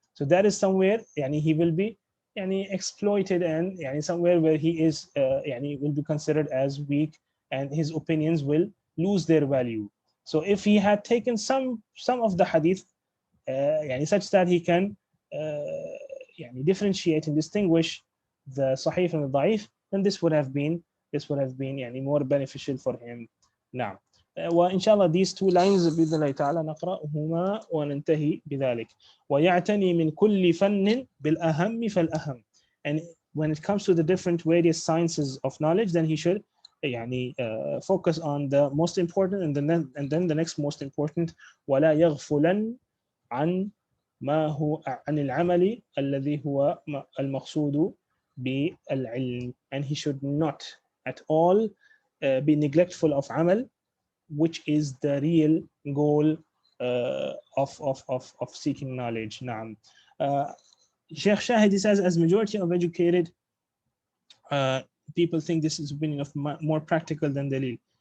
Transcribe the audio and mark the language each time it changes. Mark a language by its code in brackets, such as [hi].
[en] So that is somewhere يعني, he will be يعني, exploited, and يعني, somewhere where he is يعني, will be considered as weak, and his opinions will lose their value. So if he had taken some of the hadith يعني, such that he can يعني, differentiate and distinguish the sahih from the da'if, then this would have been يعني, more beneficial for him. [ar] نعم. وإن شاء الله [en] these two lines [ar] بإذن الله تعالى نقرأهما وننتهي بذلك. ويعتني من كل فن بالأهم فالأهم. [en] And when it comes to the different various sciences of knowledge, then he should يعني focus on the most important, and then the next most important. [ar] ولا يغفلن عن ما هو عن العمل الذي هو المقصود بالعلم. [en] And he should not at all be neglectful of amal, which is the real goal of seeking knowledge. [ar] نعم. [en] Shaykh Shahid says, as majority of educated people think this is opinion of more practical than dalil.